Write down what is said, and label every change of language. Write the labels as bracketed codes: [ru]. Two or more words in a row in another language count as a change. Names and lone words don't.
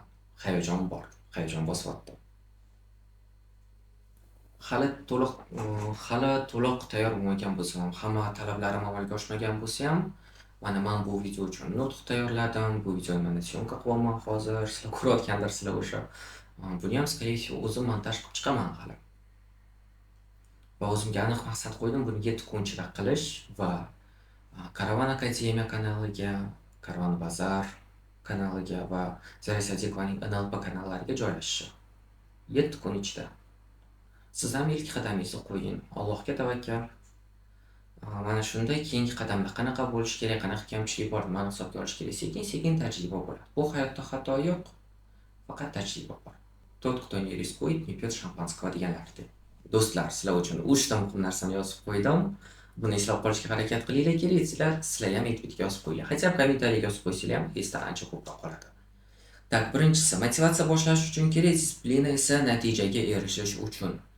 [uz] Hayajon bor. Hayajon bosyapti. Hali to'liq tayyor bo'lmagan bo'lsam ham, hamma talablarim amalga oshmagan bo'lsa ham, mana men bu video uchun nutq tayyorladim. Bu videoni mana syomka qilyapman hozir. Sizlar ko'rayotgandirsizlar o'sha. Buni ham [ru] скорее всего [uz] o'zim montaj qilib chiqaman hali. Va o'zimga aniq maqsad qo'ydim, buni 7 kun ichida qilish va Karavan Akademiya kanaliga, Karavan Bazar kanaliga va Zarya Sadiqovaning NLP kanallariga joylashishi. 7 kun ichida. Siz ham ilk qadamingizni qo'ying. Allohga tavakkal. Mana shunda keyingi qadamda qanaqa bo'lish kerak, qanaqa kamchilik bor, nimani hisobga olish kerak, sekin-sekin tajriba bo'ladi. Bu hayotda xato yo'q, faqat tajriba bor. [ru] Тот, кто не рискует, не пьет шампанского deganlardek. [uz] Do'stlar, sizlar uchun 3 ta muhim narsani yozib qo'ydim. Buni eslab qolishga harakat qilinglar, kerak sizlar ham aytib yozib qo'ying. Hatto kommentariyaga yozib qo'ysanglar ham esda ancha ko'proq qoladi. Tak, birinchisi, motivatsiya boshlash uchun kerak, disiplina esa natijaga erishish uchun.